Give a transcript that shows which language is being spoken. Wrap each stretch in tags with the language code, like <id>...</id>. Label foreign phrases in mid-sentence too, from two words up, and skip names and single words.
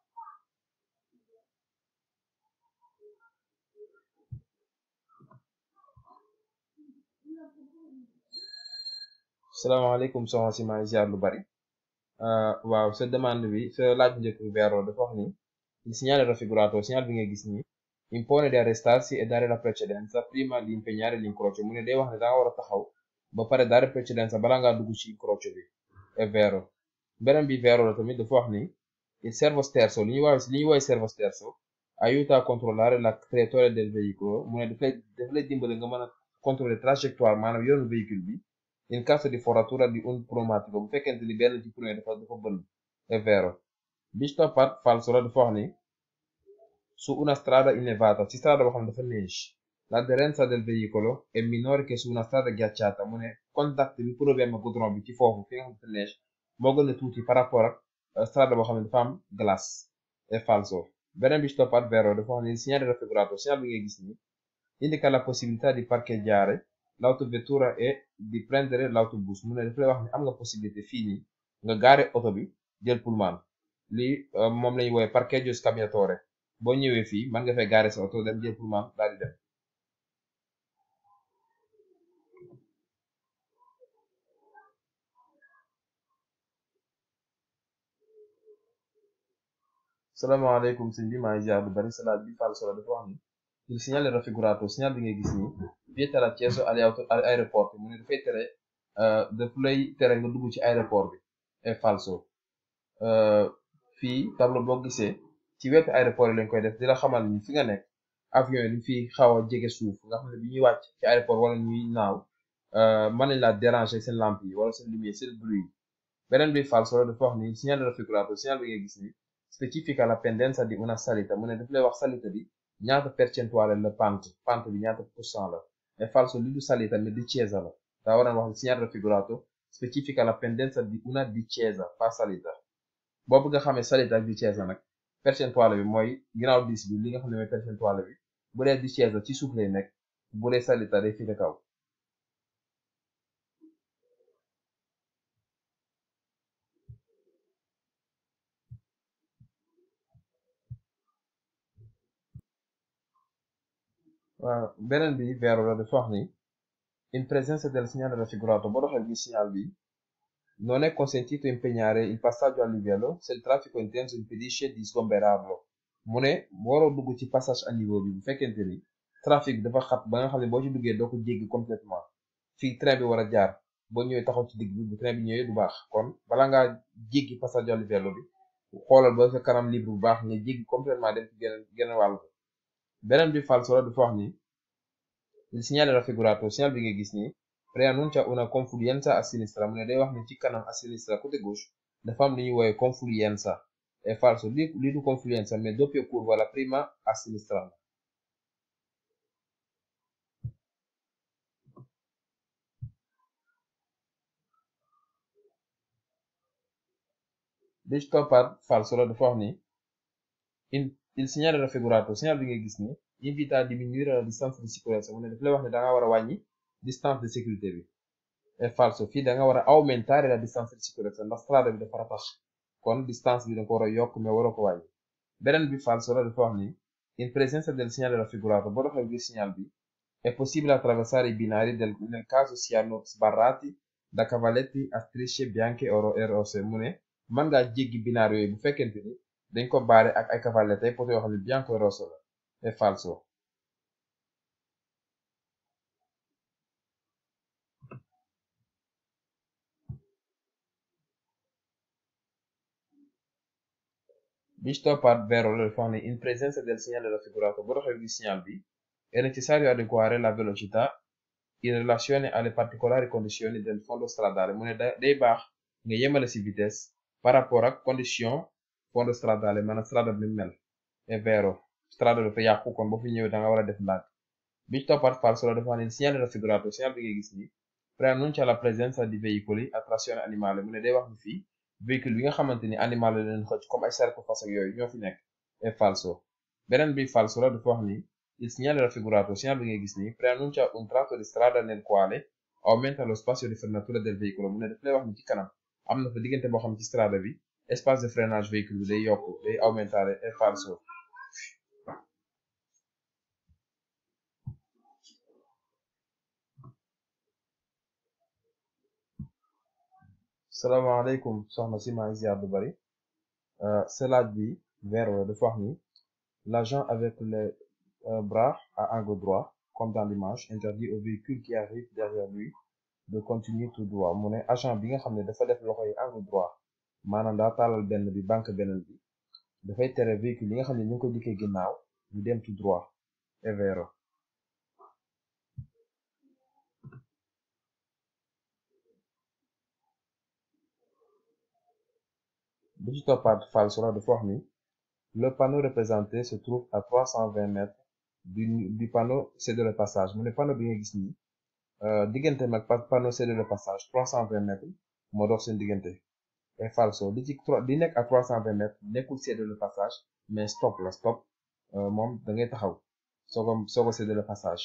<wo>salaamaaleykum soxna si maa ngi ziar lu bari waaw sa demande bi sa laaj njëkk bi vero dafa wax ni</wo> <it>il segnale raffigurato</it> <wo>segnal bi nga gis ni</wo> <it>impone di arrestarsi e dare la precedenza prima di impegnare l'incrocio</it> <wo>mu ne day wax ne da nga war a taxaw ba pare</wo> <it>dare precedenza</it> <wo>bala ngaa dugg ci incrocio bi</wo> <it>è vero.</it> <wo>beneen bi vero la tamit dafa wax ni</wo> <it>il servo sterzo</it> <wo>li ñuy woowee</wo> <it>servo sterzo aiuta a controllare la traiettoria del veicolo</it> <wo>mu ne daf lay dimbale nga mën a</wo> <fr>contrôler trajectoire</fr> <wo>maanaam yoonu véhicule bi</wo> <it>in caso di foratura di un pneumatico</it> <wo>bu fekkente ni benn ci pneu dafa bënn</wo> <it>è vero.</it> <wo>bi ci toppaat falso la dafa wax ni</wo> <it>su una strada innevata</it> <wo>ci strada boo xam ne dafa neige</wo> <it>l'aderenza del veicolo è minore che su una strada ghiacciata</it> <wo>mu ne contact bi problème goudron bi ci foofu fi nga xam dafa neige moo gën a tuuti</wo> <fr>par rapport</fr> <wo>ak strada boo xam ne dafa am glace</wo> <it>è falso.</it> <wo>beneen bi ci toppaat vero dafa wax ni</wo> <it>il segnale raffigurato</it> <wo>segnal bi ngay gis ni</wo> <it>indica la possibilità di parcheggiare l'autovettura e di prendere l'autobus</it> <wo>mu ne daf lay wax ne am nga possibilité fii nii nga gaare oto bi jël pullman lii moom lañuy woowee</wo> <it>parcheggio scambiatore</it> <wo>boo ñëwee fii mën nga fay gaare sa oto dem jël pullman daal di dem. salaamaaleykum sëñ bi maa ngi ziar lu bari sa laaj bi falso la dafa wax ni</wo> <it>il segnale raffigurato</it> <wo>segnal bi ngay gis nii</wo> <it>vieta l'accesso agli aeroporti</it> <wo>mu ne dafay tere daf lay tere nga dugg ci aéroport bi</wo> <it>è falso.</it> <wo>fii tableau boo gisee ci wetu aéroport yi lañ koy def di la xamal ni fi nga nekk avion yi dañ fi xaw a jege suuf nga xam ne bi ñuy wàcc ci aéroport wala ñuy naaw mën nañ laa déranger seen lampe yi wala seen lumière seen bruit yi. beneen bi falso la dafa wax ni</wo> <it>segnale raffigurato</it> <wo>segnal bi ngay gis ni</wo> <it>specifica la pendenza di una salita</it> <wo>mu ne daf lay wax salita bi ñaata percentuale la pente bi ñaata pourcent la</wo> <it>è falso</it> <wo>li du salita mais discesa la daa waroon wax</wo> <it>segnale raffigurato specifica la pendenza di una discesa</it> <wo>pas salita boobu nga xamee salita ak discesa nag percentuale bi mooy ginnaaw 10 bi li nga xam ne mooy percentuale bi bu dee discesa ci suuf lay nekk bu dee salita day féete kaw.</wo> <it>waaw beneen bi vero la dafa wax ni in presenza del segnale raffigurato</it> <wo>boo doxee bi signal bi</wo> <it>non è consentito impegnare il passaggio a</it> <wo>livello se il traffico intenso impedisce di sgomberarlo mu ne waroo dugg ci</wo> <fr>passage à niveau</fr> <wo>bi bu fekkente ni trafic dafa xat ba nga xam ne boo ci duggee doo ko jéggi complètement fii train bi war a jaar boo ñëwee taxaw ci digg bi bu train bi ñëwee du baax kon bala ngaa jéggi</wo> <it>passaggio a livello</it> <wo>bi xoolal ba sa kanam libre bu baax nga jéggi complètement dem ci geneen wàll ko. beneen bi falso la dafa wax ni</wo> <it>il segnale raffigurato</it> <wo>segnal bi nga gis ni</wo> <it>preannuncia una confluenza a sinistra</it> <wo>mu ne day wax ni ci kanam a sinistra</wo> <fr>côté gauche</fr> <wo>dafa am li ñuy woowee confluenza</wo> <it>è falso</it> <wo>lii du confluenza mais</wo> <it>doppia curva</it> <wo>la</wo> <it>prima a sinistra.</it> <wo>bi ci toppaat falso la dafa wax ni</wo> <it>il segnale raffigurato</it> <wo>segnal bi nga gis ni</wo> <it>invita a diminuire la distanza di sicurezza</it> <wo>mu ne daf lay wax ne da nga war a wàññi</wo> <fr>distance de sécurité</fr> <wo>bi</wo> <it>è falso</it> <wo>fii da nga war a</wo> <it>aumentare la distanza di sicurezza</it> <wo>ndax strada bi dafa ratax kon distance bi da nga ko war a yokk mais waroo ko wàññi. beneen bi falso la dafa wax ni</wo> <it>in presenza del segnale raffigurato</it> <wo>boo doxee gis signal bi</wo> <it>è possibile attraversare i binari nel caso siano sbarrati da cavalletti a strisce bianche e rosse</it> <wo>mu ne mën ngaa jéggi binaar yooyu bu fekkente ni dañ ko baare ak ay cavallette ay poto yoo xam ne</wo> <it>bianco e rosso</it> <wo>la</wo> <it>è falso.</it> <wo>Bi ci toppaat vero la dafa wax ne</wo> <it>in presenza del segnale raffigurato</it> <wo>boo doxee gis signal bi</wo> <it>è necessario adeguare la velocità in relazione alle particolari condizioni del fondo stradale</it> <wo>mu ne day baax nga yemale ci vitesse</wo> <fr>par rapport</fr> <wo>ak condition</wo> <it>fondo stradale</it> <wo>maanaam strada bi mel</wo> <it>è vero</it> <wo>strada dafa yàqu kon boo fi ñëwee da nga war a def ndànk. Bi ci toppaat falso la dafa wax ne</wo> <it>il segnale raffigurato</it> <wo>signal bi ngay gis ni</wo> <it>preannuncia la presenza di veicoli a trazione animale</it> <wo>mu ne day wax ni fii véhicule bi nga xamante ni animal la leen xëcc comme ay saretu fas ak yooyu ñoo fi nekk</wo> <it>è falso.</it> <wo>beneen bi falso la dafa wax ni</wo> <it>il segnale raffigurato</it> <wo>signal bi ngay gis ni</wo> <it>preannuncia un tratto di strada nel quale aumenta lo spazio di frenatura del veicolo</it> <wo>mu ne daf lay wax ni ci kanam am na fa diggante boo xam ci strada bi</wo> <fr>espace de freinage</fr> <wo>véhicule bi day yokk day aumentare</wo> <it>è falso.</it> <wo>salaamaaleykum soxna si maa ngi ziar bu bari sa laaj bi vero la dafa wax ni</wo> <fr>l'agent avec les bras à angle droit comme dans l'image interdit au véhicule qui arrive derrière lui de continuer tout droit</fr> <wo>mu ne agent bi nga xam ne dafa def loxo yi</wo> <fr>angle droit</fr> <wo>maanaam daa taalal benn bi banque beneen bi dafay tere véhicule yi nga xam ne ñu ngi ko dikkee ginnaaw ñu dem</wo> <fr>tout droit</fr> <it>è vero.</it> <wo>bi ci toppaat falso la dafa wax ni</wo> <fr>le panneau représenté se trouve à 320 mètres du panneau c'est de le passage</fr> <wo>mu ne panneau bi nga gis nii diggante mag</wo> <fr>panneau c'est de le passage</fr> <wo>320 mètres moo dox seen diggante</wo> <it>è falso</it> <wo>li nekk</wo> <fr>à 320 mètres</fr> <wo>nekkul</wo> <fr>c'est de le passage</fr> <wo>mais stop la stop moom da ngay taxaw soo ko</wo> <fr>c'est de le passage.</fr>